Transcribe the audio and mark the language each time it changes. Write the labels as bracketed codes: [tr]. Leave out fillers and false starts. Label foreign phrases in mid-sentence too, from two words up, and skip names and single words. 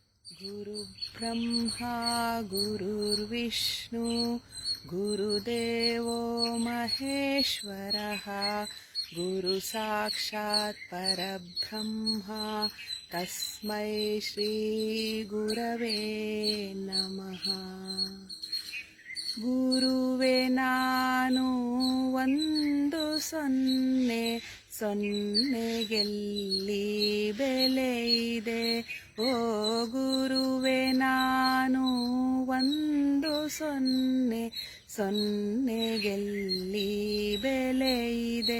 [sa] गुरुब्रह्मा गुरुर्विष्णु गुरुदेवो महेश्वरः गुरुसाक्षात् परब्रह्म तस्मै श्रीगुरवे नमः। [kn] ಗುರುವೆ ನಾನು ಒಂದು ಸೊನ್ನೆ ಸೊನ್ನೆಗೆಲ್ಲಿ ಬೆಲೆ ಇದೆ. ಓ ಗುರುವೆ ನಾನು ಒಂದು ಸೊನ್ನೆ ಸೊನ್ನೆಗೆಲ್ಲಿ ಬೆಲೆ ಇದೆ.